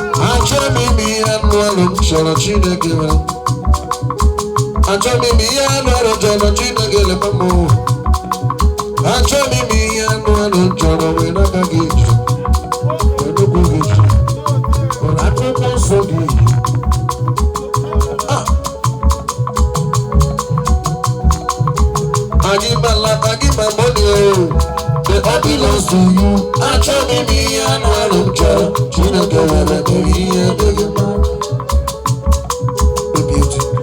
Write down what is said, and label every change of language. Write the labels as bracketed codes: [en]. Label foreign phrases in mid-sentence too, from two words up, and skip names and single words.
[ig] Achọ m ime ihe anụ ahụ m chọrọ Chineke nwe m. Achọ m ime ihe anụ ahụ m chọrọ Chineke lekwa m. Achọ m ime ihe anụ ahụ m chọrọ wee n'aka gị jiri. Wee n'okwu gị jiri. Were akwụkwọ nsọ gị jiri. Ah. [en] I give my life, I give my money, oh. They all belongs to you. [ig] Achọ m ime ihe anụ ahụ m chọrọ. Chineke were mere ihe dịghị mma. Obi ụtọ.